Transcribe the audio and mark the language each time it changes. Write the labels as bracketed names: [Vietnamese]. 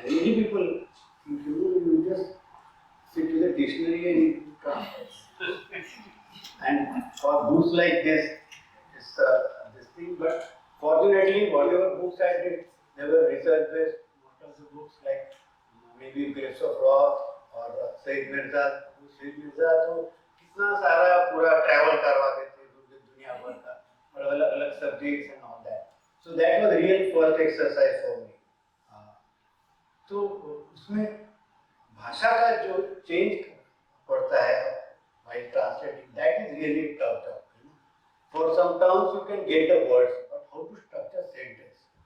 [English] And many people think you just sit with a dictionary and you translate. And for books like this, it's this thing. But fortunately, whatever books I did, they were research based. Most of the books like maybe Grapes of Wrath or Said Mirza. [Hindi] तो कितना सारा पूरा travel करवा देते दुनिया भर का और अलग-अलग subjects [English] and all that. So that was real first exercise for me. [Hindi] तो उसमें भाषा का जो चेंज पड़ता है [English] while translating, that is really tough job. For some terms you can get the words, but how to structure sentence?